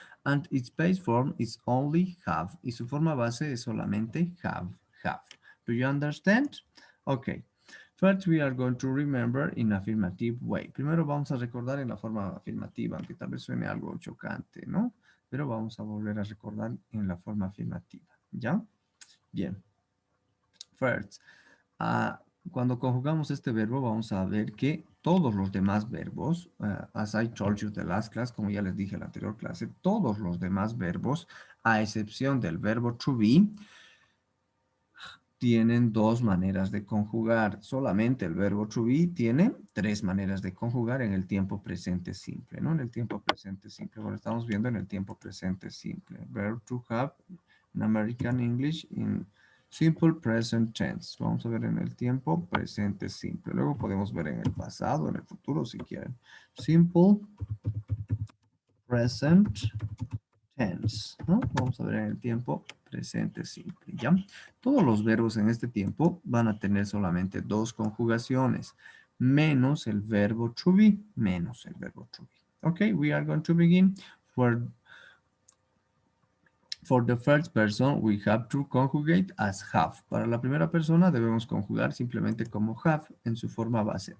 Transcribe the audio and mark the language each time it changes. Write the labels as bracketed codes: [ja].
[en] And its base form is only have. [es] Y su forma base es solamente have. [en] Do you understand? Okay. First, we are going to remember in affirmative way. [es] Primero vamos a recordar en la forma afirmativa, aunque tal vez suene algo chocante, ¿no? Pero vamos a volver a recordar en la forma afirmativa, ¿ya? Bien. First, cuando conjugamos este verbo, vamos a ver que todos los demás verbos, [en] as I told you the last class, [es] como ya les dije en la anterior clase, todos los demás verbos, a excepción del verbo to be, tienen dos maneras de conjugar. Solamente el verbo to be tiene tres maneras de conjugar en el tiempo presente simple, ¿no? En el tiempo presente simple. Bueno, estamos viendo en el tiempo presente simple. [en] Verb to have in American English in simple present tense. [es] Vamos a ver en el tiempo presente simple. Luego podemos ver en el pasado, en el futuro si quieren. [en] Simple present tense, [es] ¿no? Vamos a ver en el tiempo presente simple, ¿ya? Todos los verbos en este tiempo van a tener solamente dos conjugaciones, menos el verbo to be, menos el verbo to be. [en] Okay, we are going to begin. For the first person, we have to conjugate as have. [es] Para la primera persona debemos conjugar simplemente como have en su forma base.